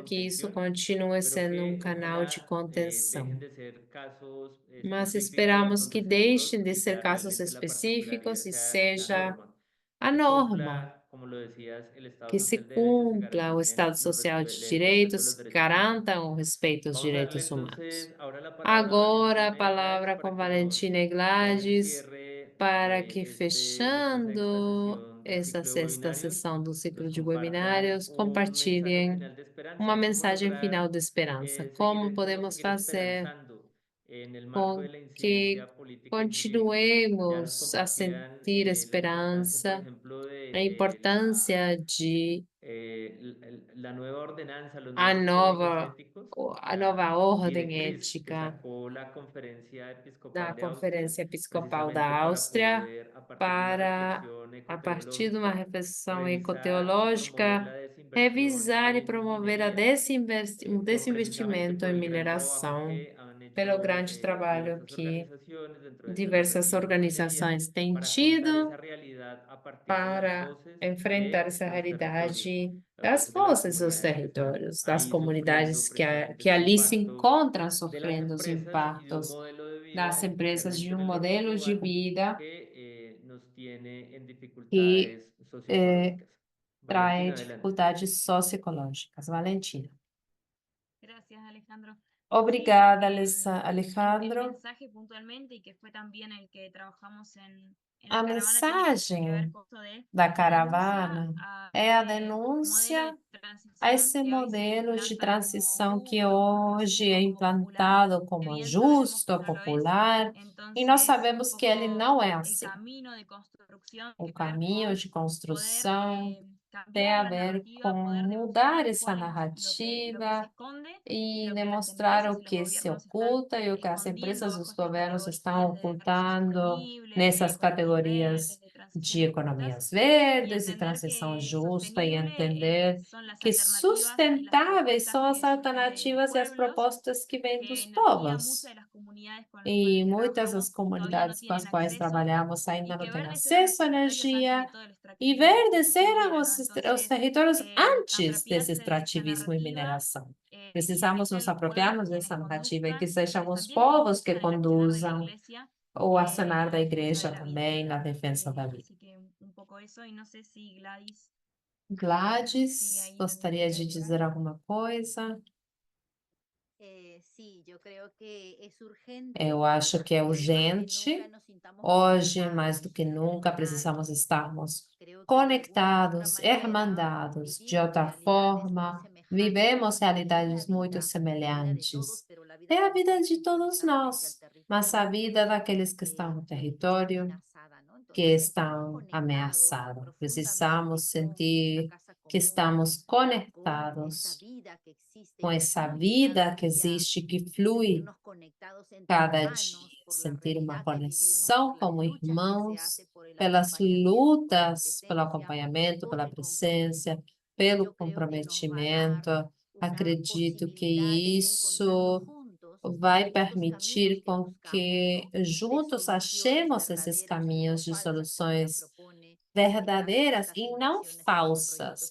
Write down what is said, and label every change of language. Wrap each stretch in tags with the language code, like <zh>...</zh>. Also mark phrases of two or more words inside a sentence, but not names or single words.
<pt>para que isso</pt> <es>contención,</es> <pt>continue</pt> <es>pero</es> <pt>sendo um</pt> <es>que</es> <pt>canal de</pt> <es>ojalá dejen</es> <pt>contenção.</pt> <es>de ser casos</es> <pt>Mas</pt> <es>específicos</es> <pt>esperamos que</pt> <es>donde se dé un rol</es> <pt>deixem de</pt> <es>y</es> <pt>ser</pt> <es>sea</es> <pt>casos</pt> <es>realmente la</es> <pt>específicos</pt> <es>particularidad,</es> <pt>e</pt> <es>sea la</es> <pt>seja</pt> <es>norma,</es> <pt>a</pt> <es>se</es> <pt>norma,</pt> <es>cumpla, como lo decías, el Estado</es> <pt>que se</pt> <es>social de Derecho, se</es> <pt>cumpla o Estado</pt> <es>garanticen</es> <pt>Social de</pt> <es>el respeto de</es> <pt>Direitos,</pt> <es>los</es> <pt>que</pt> <es>derechos humanos.</es> <pt>garantam o respeito aos</pt> <es>Vamos a darle</es> <pt>direitos humanos.</pt> <es>entonces ahora la palabra a</es> <pt>Agora a</pt> <es>Valentina y a Gladys</es> <pt>palavra</pt> <es>para</es> <pt>com</pt> <es>que nos</es> <pt>Valentina e</pt> <es>den el</es> <pt>Gladys,</pt> <es>cierre</es> <pt>para que</pt> <es>de esta sexta</es> <pt>fechando</pt> <es>sesión del</es> <pt>essa</pt> <es>ciclo de</es> <pt>sexta</pt> <es>webinarios</es> <pt>sessão do ciclo</pt> <es>nos</es> <pt>de</pt> <es>compartan</es> <pt>webinários,</pt> <es>un mensaje</es> <pt>compartilhem</pt> <es>final de esperanza</es> <pt>uma</pt> <es>y cómo</es> <pt>mensagem final</pt> <es>lograr</es> <pt>de esperança.</pt> <es>cómo</es> <pt>Como</pt> <es>seguir</es> <pt>fazer</pt> <es>esperanzando en el marco de</es> <pt>com</pt> <es>la</es> <pt>que</pt> <es>incidencia política y jurídica. Ya nos</es> <pt>continuemos a</pt> <es>compartían</es> <pt>sentir</pt> <es>la importancia, por</es> <pt>esperança,</pt> <es>ejemplo,</es> <pt>a</pt> <es>de</es> <pt>importância de</pt> <es>la nueva ordenanza, los</es> <pt>a</pt> <es>nuevos códigos</es> <pt>nova,</pt> <es>éticos,</es> <pt>a nova</pt> <es>la</es> <pt>ordem</pt> <es>directriz que</es> <pt>ética</pt> <es>sacó la Conferencia</es> <pt>da</pt> <es>Episcopal de Austria,</es> <pt>Conferência Episcopal da</pt> <es>precisamente para</es> <pt>Áustria,</pt> <es>poder, a partir de una</es> <pt>para,</pt> <es>reflexión</es> <pt>a partir de uma</pt> <es>ecoteológica,</es> <pt>reflexão</pt> <es>revisar y promover</es> <pt>ecoteológica,</pt> <es>la desinversión</es> <pt>revisar e</pt> <es>en</es> <pt>promover a</pt> <es>minería, precisamente</es> <pt>desinvestimento</pt> <es>por</es> <pt>em</pt> <es>el gran trabajo</es> <pt>mineração,</pt> <es>que han</es> <pt>pelo</pt> <es>hecho</es> <pt>grande trabalho</pt> <es>diversas</es> <pt>que</pt> <es>organizaciones, dentro de ellas la</es> <pt>diversas</pt> <es>región de minería,</es> <pt>organizações têm</pt> <es>para contar esa</es> <pt>tido</pt> <es>realidad a partir de las</es> <pt>para</pt> <es>voces</es> <pt>enfrentar</pt> <es>de</es> <pt>essa</pt> <es>los territorios,</es> <pt>realidade</pt> <es>las</es> <pt>das</pt> <es>voces de las</es> <pt>forças dos</pt> <es>comunidades que están</es> <pt>territórios, das</pt> <es>ahí sufriendo</es> <pt>comunidades</pt> <es>precisamente</es> <pt>que</pt> <es>ese</es> <pt>ali se</pt> <es>impacto</es> <pt>encontram</pt> <es>de las</es> <pt>sofrendo os</pt> <es>empresas y de un</es> <pt>impactos</pt> <es>modelo de</es> <pt>das</pt> <es>vida que</es> <pt>empresas de</pt> <es>renta</es> <pt>um</pt> <es>en el norte</es> <pt>modelo de</pt> <es>global</es> <pt>vida</pt> <es>que nos tiene en</es> <pt>que</pt> <es>dificultades socioeconómicas.</es> <pt>traz</pt> <es>Valentina, adelante.</es> <pt>dificuldades socioecológicas. Valentina.</pt> <es>Gracias, Alejandro.</es> <pt>Obrigada,</pt> <es>El</es> <pt>Alejandro.</pt> <es>mensaje puntualmente y que fue también el que trabajamos en</es> <pt>A</pt> <es>la caravana tiene que ver</es> <pt>mensagem</pt> <es>con esto de</es> <pt>da</pt> <es>denuncia</es> <pt>caravana</pt> <es>a</es> <pt>é a</pt> <es>ese modelo</es> <pt>denúncia</pt> <es>de</es> <pt>a</pt> <es>transición</es> <pt>esse</pt> <es>que hoy se</es> <pt>modelo de</pt> <es>implanta como</es> <pt>transição que</pt> <es>justo, como</es> <pt>hoje é</pt> <es>legítimo, como popular,</es> <pt>implantado</pt> <es>que</es> <pt>como</pt> <es>bien sabemos que</es> <pt>justo,</pt> <es>no lo es.</es> <pt>popular, e nós</pt> <es>Entonces, un</es> <pt>sabemos que ele</pt> <es>poco</es> <pt>não é</pt> <es>el</es> <pt>assim.</pt> <es>camino de construcción</es> <pt>O</pt> <es>tiene que ver</es> <pt>caminho</pt> <es>con</es> <pt>de</pt> <es>poder</es> <pt>construção tem</pt> <es>cambiar</es> <pt>a</pt> <es>la</es> <pt>ver</pt> <es>narrativa,</es> <pt>com</pt> <es>poder</es> <pt>mudar</pt> <es>demostrar</es> <pt>essa</pt> <es>cuál es lo que se</es> <pt>narrativa</pt> <es>esconde y</es> <pt>e</pt> <es>lo que las</es> <pt>demonstrar</pt> <es>empresas</es> <pt>o</pt> <es>y los</es> <pt>que se</pt> <es>gobiernos están</es> <pt>oculta e o que as</pt> <es>escondiendo</es> <pt>empresas e os</pt> <es>bajo estas</es> <pt>governos estão</pt> <es>categorías de desarrollo</es> <pt>ocultando</pt> <es>sostenible, de</es> <pt>nessas</pt> <es>economías</es> <pt>categorias</pt> <es>verdes, de</es> <pt>de</pt> <es>transiciones justas,</es> <pt>economias</pt> <es>y</es> <pt>verdes e</pt> <es>entender</es> <pt>transição</pt> <es>que</es> <pt>justa e</pt> <es>sostenible</es> <pt>entender</pt> <es>son las</es> <pt>que</pt> <es>alternativas y las</es> <pt>sustentáveis</pt> <es>propuestas</es> <pt>são as</pt> <es>que surgen de los</es> <pt>alternativas e as</pt> <es>pueblos,</es> <pt>propostas que vêm</pt> <es>que</es> <pt>dos</pt> <es>en realidad muchas</es> <pt>povos.</pt> <es>de las comunidades con las</es> <pt>E</pt> <es>cuales</es> <pt>muitas das</pt> <es>trabajamos todavía no</es> <pt>comunidades com as</pt> <es>tienen</es> <pt>quais</pt> <es>acceso</es> <pt>trabalhamos</pt> <es>y</es> <pt>ainda não</pt> <es>que</es> <pt>têm</pt> <es>verdes eran los</es> <pt>acesso à</pt> <es>territorios antes</es> <pt>energia,</pt> <es>de todo el</es> <pt>e</pt> <es>extractivismo y</es> <pt>verdes eram</pt> <es>minero, ¿no?</es> <pt>os</pt> <es>Entonces,</es> <pt>territórios antes desse</pt> <es>apropiarse de esta</es> <pt>extrativismo e</pt> <es>narrativa</es> <pt>mineração. Precisamos nos</pt> <es>el pueblo</es> <pt>apropriarmos</pt> <es>quienes</es> <pt>dessa narrativa e que</pt> <es>conduzcan</es> <pt>sejam os</pt> <es>también</es> <pt>povos que</pt> <es>en el accionar de la</es> <pt>conduzam</pt> <es>iglesia</es> <pt>o acionar da</pt> <es>en defensa de</es> <pt>igreja</pt> <es>la vida.</es> <pt>também na defesa da vida.</pt> <es>Así que un poco eso, y no sé si Gladys sigue</es> <pt>Gladys,</pt> <es>ahí.</es> <pt>gostaria de dizer alguma coisa?</pt> <es>Sí, yo creo que es urgente</es> <pt>Eu acho que é</pt> <es>que hoy más que nunca</es> <pt>urgente.</pt> <es>nos sintamos</es> <pt>Hoje, mais do que</pt> <es>conectados,</es> <pt>nunca, precisamos</pt> <es>hermanos.</es> <pt>estarmos</pt> <es>Creo que de alguna u otra</es> <pt>conectados,</pt> <es>manera</es> <pt>irmandados. De</pt> <es>vivimos</es> <pt>outra</pt> <es>realidades muy</es> <pt>forma,</pt> <es>semejantes.</es> <pt>vivemos</pt> <es>Es la</es> <pt>realidades muito</pt> <es>vida, la vida de todos,</es> <pt>semelhantes.</pt> <es>pero la vida</es> <pt>É a</pt> <es>de los</es> <pt>vida</pt> <es>que</es> <pt>de</pt> <es>viven</es> <pt>todos</pt> <es>conectadamente al</es> <pt>nós, mas a</pt> <es>territorio</es> <pt>vida daqueles que estão no</pt> <es>está</es> <pt>território,</pt> <es>amenazada, ¿no?</es> <pt>que</pt> <es>Entonces estamos</es> <pt>estão</pt> <es>conectados</es> <pt>ameaçados.</pt> <es>profundamente</es> <pt>Precisamos</pt> <es>con esa</es> <pt>sentir</pt> <es>casa</es> <pt>que</pt> <es>común,</es> <pt>estamos</pt> <es>con esa</es> <pt>conectados</pt> <es>vida que existe</es> <pt>com</pt> <es>y que</es> <pt>essa</pt> <es>fluye cada</es> <pt>vida que</pt> <es>día,</es> <pt>existe, que flui</pt> <es>sentirnos conectados entre</es> <pt>cada</pt> <es>hermanos</es> <pt>dia,</pt> <es>por la</es> <pt>sentir uma</pt> <es>realidad que vivimos,</es> <pt>conexão</pt> <es>por las</es> <pt>como</pt> <es>luchas que se hace</es> <pt>irmãos,</pt> <es>por el</es> <pt>pelas</pt> <es>acompañamiento, por la</es> <pt>lutas, pelo</pt> <es>presencia,</es> <pt>acompanhamento,</pt> <es>por</es> <pt>pela</pt> <es>el compromiso.</es> <pt>presença, pelo</pt> <es>Yo creo que nos va a dar</es> <pt>comprometimento.</pt> <es>una</es> <pt>Acredito que</pt> <es>posibilidad de ir encontrando</es> <pt>isso</pt> <es>juntos</es> <pt>vai</pt> <es>estos caminos</es> <pt>permitir</pt> <es>que</es> <pt>com</pt> <es>buscamos,</es> <pt>que</pt> <es>¿no? De</es> <pt>juntos</pt> <es>soluciones</es> <pt>achemos esses</pt> <es>verdaderas y no</es> <pt>caminhos de</pt> <es>falsas como las</es> <pt>soluções</pt> <es>propone</es> <pt>verdadeiras</pt> <es>estas</es> <pt>e não</pt> <es>invasiones, estos</es> <pt>falsas,</pt>